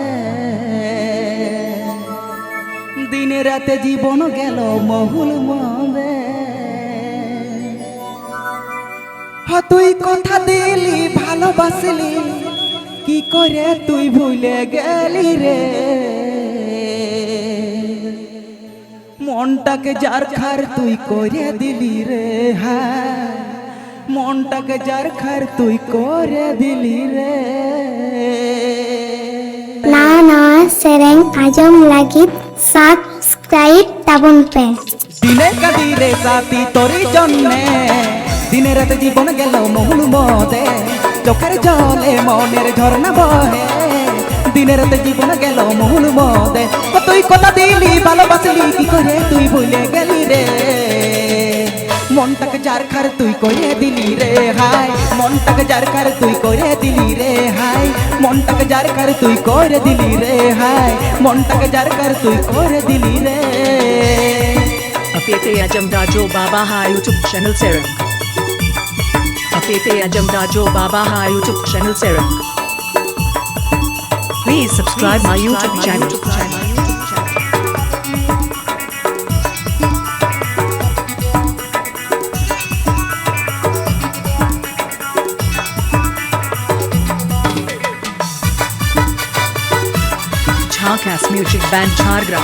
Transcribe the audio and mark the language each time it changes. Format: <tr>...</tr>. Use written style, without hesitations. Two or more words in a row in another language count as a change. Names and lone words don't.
<bn>দিনে রাতে জীবন গেল মহুল মদে, তুই কথা দিলি ভালোবাসলি, কি করে তুই ভুলে গেলি রে। মনটাকে যার খার তুই করে দিলি রে, হ্যাঁ মনটাকে যার খার তুই করে দিলি রে।</bn> <sat>Nana sereng ajam lagi subscribe tabun pe.</sat> <bn>দিনে কাদিরে সাথী তোরি জন্যে, দিনে রাতে জীবন গেল মহুল মদে, চোখের জলে মনের ঝর্ণা বহে। দিনে রাতে জীবন গেল মহুল মদে, তুই কথা দিলি ভালোবাসলি, কি করে তুই ভুলে গেলি রে। মনটাকে যার খার তুই করে দিলি রে, হাই মনটাকে যার খার তুই করে দিলি রে, হাই মনটাকে যার খার তুই করে দিলি রে, হাই মনটাকে যার খার তুই করে দিলি রে।</bn> <sat>Afete Ajam Dajo Baba Ha</sat> <en>YouTube channel</en> <sat>Serang. Afete Ajam Dajo Baba Ha</sat> <en>YouTube channel</en> <sat>Serang.</sat> <en>Please subscribe my YouTube channel. Jharkhas Music Band Jhargram.</en>